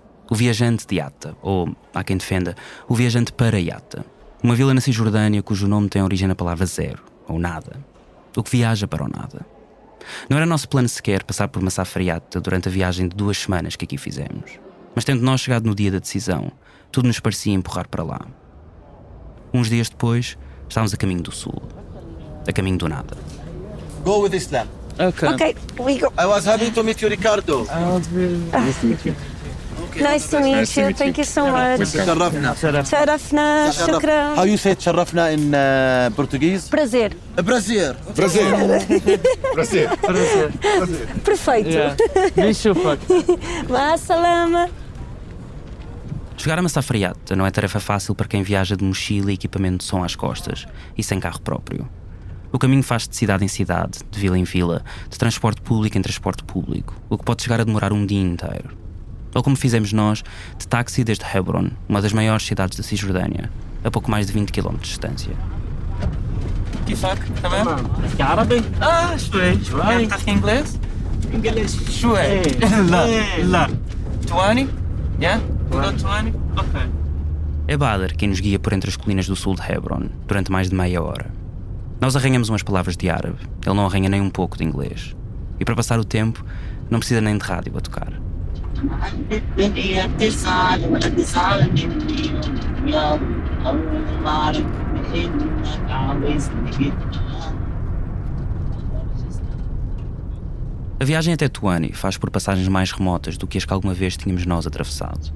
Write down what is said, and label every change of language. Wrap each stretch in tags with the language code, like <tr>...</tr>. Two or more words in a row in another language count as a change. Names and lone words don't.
<pt>O viajante de Yatta, ou, há quem defenda, o viajante para Yatta, uma vila na Cisjordânia cujo nome tem origem na palavra zero, ou nada, o que viaja para o nada. Não era nosso plano sequer passar por Massafriata durante a viagem de 2 semanas que aqui fizemos. Mas tendo nós chegado no dia da decisão, tudo nos parecia empurrar para lá. Uns dias depois, estávamos a caminho do sul. A caminho do nada.</pt> <en>Go with Islam. Okay, we go. I was happy to meet you, Ricardo. Nice to meet you. Thank you so much.</en> <ar>تشرفنا. شرفنا. شكرا.</ar> <en>How you say تشرفنا in Portuguese?</en> <pt>Prazer. Prazer. Perfeito.</pt> <ar>مع السلامة.</ar> <pt>Chegar a Massafriata não é tarefa fácil para quem viaja de mochila e equipamento de som às costas e sem carro próprio. O caminho faz-se de cidade em cidade, de vila em vila, de transporte público em transporte público, o que pode chegar a demorar um dia inteiro. Ou como fizemos nós, de táxi desde Hebron, uma das maiores cidades da Cisjordânia, a pouco mais de 20 km de distância.</pt> <ar>كيفك؟ تمام؟ تحكي عربي؟ شوي تحكي انجليز؟ انجليز شوي لا تواني؟ تواني؟ اوكي.</ar> <pt>É Bader quem nos guia por entre as colinas do sul de Hebron, durante mais de meia hora. Nós arranhamos umas palavras de árabe, ele não arranha nem um pouco de inglês. E para passar o tempo, não precisa nem de rádio a tocar. A viagem até Tuani faz por passagens mais remotas do que as que alguma vez tínhamos nós atravessado.</pt>